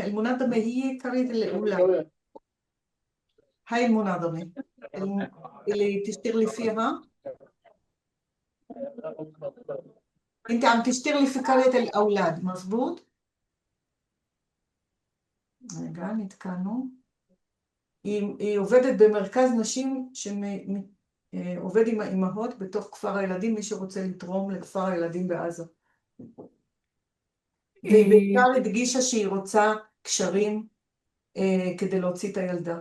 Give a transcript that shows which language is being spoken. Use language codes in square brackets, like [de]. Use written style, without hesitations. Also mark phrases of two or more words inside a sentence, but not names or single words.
[ar] المنظمة هي قرية الأولى، هاي المنظمة الم- اللي بتشتغلي فيها. أنت عم تشتغلي في قرية الأولاد مظبوط؟ قاعدة كانوا [he] היא עובדת במרכז נשים שעובד עם האימהות בתוך כפר הילדים, מי שרוצה לתרום לכפר הילדים בעזה. והיא בעיקר הדגישה שהיא רוצה קשרים כדי להוציא את הילדה.